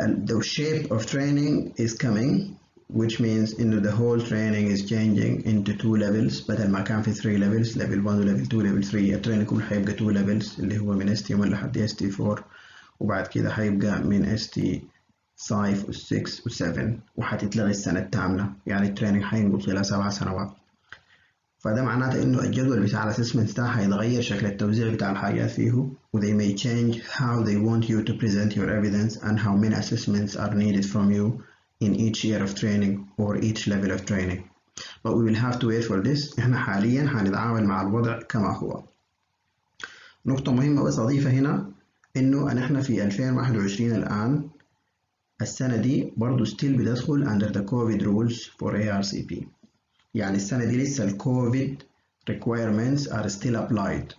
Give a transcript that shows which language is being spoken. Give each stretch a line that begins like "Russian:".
English: The shape of training is coming, which means the whole training is changing into 2 levels
Arabic: بدل ما كان في 3 levels level 1 و level 2 level 3. التريننج كله حيبقى 2 levels اللي هو من ST1 لحد ST4 وبعد كده حيبقى من ST5 و6 و7 وحتتلغي السنة الثامنة، يعني التريننج حينقص إلى 7 سنوات. فده معناته انه الجدول بتاع الاسسمنت ده هيتغير شكل التوزيع بتاع الحاجات فيه
English: و they may change how they want you to present your evidence and how many assessments are needed from you in each year of training or each level of training. But we will have to wait for this.
Arabic: احنا حاليا هنتعامل مع الوضع كما هو. نقطة مهمة بس أضيفها هنا انه احنا في 2021 الآن السنة دي برضو still بتدخل
English: under the COVID rules for ARCP.
Arabic: يعني السنة دي لسه الكوفيد
English: requirements are still applied.